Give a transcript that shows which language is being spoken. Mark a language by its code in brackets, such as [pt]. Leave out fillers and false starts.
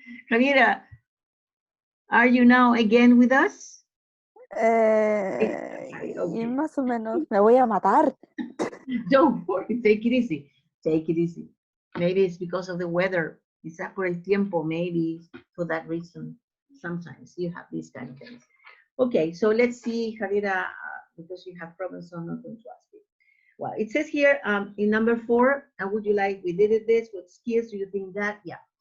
[en] Javiera, are you now again with us? [es] Y más o menos, me voy a matar. [en] Don't worry, take it easy. Take it easy. Maybe it's because of the weather. It's [es] por el tiempo, [en] maybe for that reason. Sometimes you have these kind of things. Okay, so let's see, Javiera, because you have problems, so I'm not going to ask you. Well, it says here in number 4, and would you like, we did this, what skills do you think that? Yeah.